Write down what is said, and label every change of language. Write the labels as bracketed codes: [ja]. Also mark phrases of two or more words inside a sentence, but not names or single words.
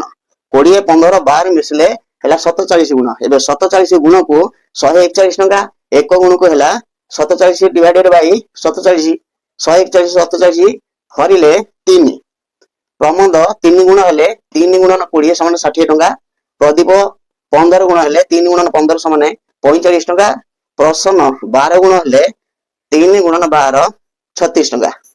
[or] 20 15 12 ମିଶିଲେ ହେଲା 47 ଗୁଣ। ଏବେ 47 ଗୁଣ କୁ 141 ଟଙ୍କା, ଏକ ଗୁଣ କୁ ହେଲା 47 [en] divided by [or] 47 141 47 ହରିଲେ 3। ପ୍ରମୋଦ 3 ଗୁଣ ହେଲେ 3 ଗୁଣନ 20 ସମାନ 60 ଟଙ୍କା। ପ୍ରଦୀପ 15 ଗୁଣ ହେଲେ 3 ଗୁଣନ 15 ସମାନ 45 ଟଙ୍କା। ପ୍ରସନ୍ନ 12 ଗୁଣ ହେଲେ 3 ଗୁଣନ 12 36 ଟଙ୍କା।